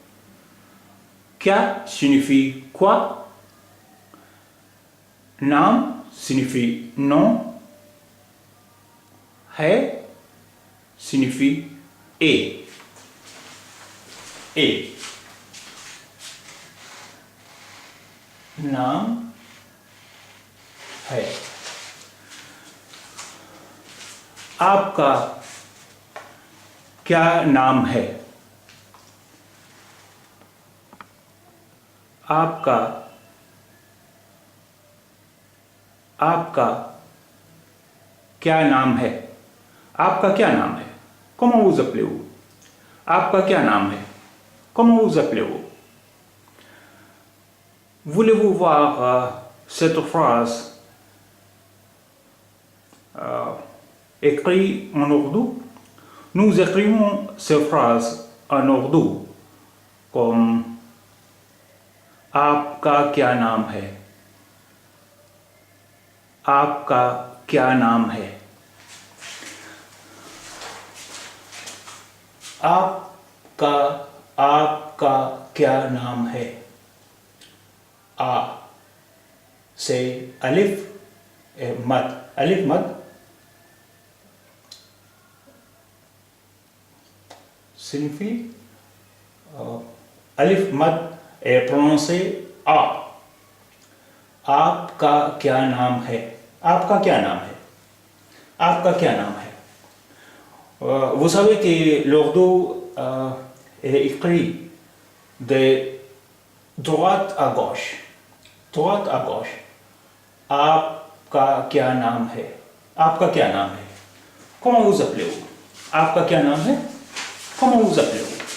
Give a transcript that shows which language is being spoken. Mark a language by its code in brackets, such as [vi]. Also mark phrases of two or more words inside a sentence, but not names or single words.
[fr] Kya signifie quoi. Nam signifie non. Hai signifie et. [ur] نام ہے. آپ کا کیا نام ہے? آپ کا کیا نام ہے? آپ کا کیا نام ہے? [fr] Comment vous appelez-vous? [ur] آپ کا کیا نام ہے? [fr] Comment vous appelez-vous? Voulez-vous voir cette phrase écrite en ourdou? Nous écrivons cette phrase en ourdou comme [ur] آپ کا کیا نام ہے? آپ کا کیا نام ہے? آپ کا کیا نام ہے? [fr] आ c'est alif et mad. Alif mad signifie alif mad est prononcé a. [ur] آپ کا کیا نام ہے؟ آپ کا کیا نام ہے? آپ کا کیا نام ہے? [fr] Vous savez que l'ourdou est écrit de droite à gauche. Droite à gauche. [ur] آپ کا کیا نام ہے? آپ کا کیا نام ہے? [fr] Comment vous appelez-vous? [ur] آپ کا کیا نام ہے? [fr] Comment vous appelez-vous?